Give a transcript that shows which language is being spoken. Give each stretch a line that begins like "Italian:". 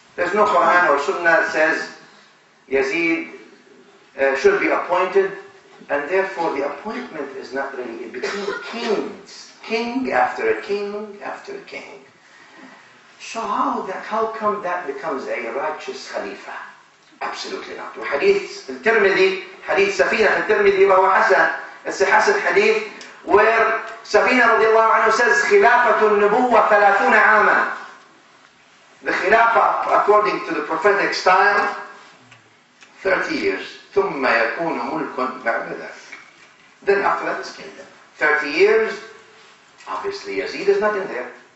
English: There's no Quran or Sunnah that says Yazid should be appointed, and therefore the appointment is not really in between kings, king after a king after a king. So how come that becomes a righteous Khalifa? Absolutely not.
Arabic: وحديث الترمذي, حديث سفينة الترمذي وهو حسن,
English: it's a Hasan hadith where Safina radiallahu anhu says
Arabic: خلافة النبوة 30 عاما.
English: The Khilafah, according to the prophetic style, 30 years.
Arabic: ثم يكون ملك بعد ذلك.
English: Then after that is kingdom. 30 years, obviously Yazid is not in there.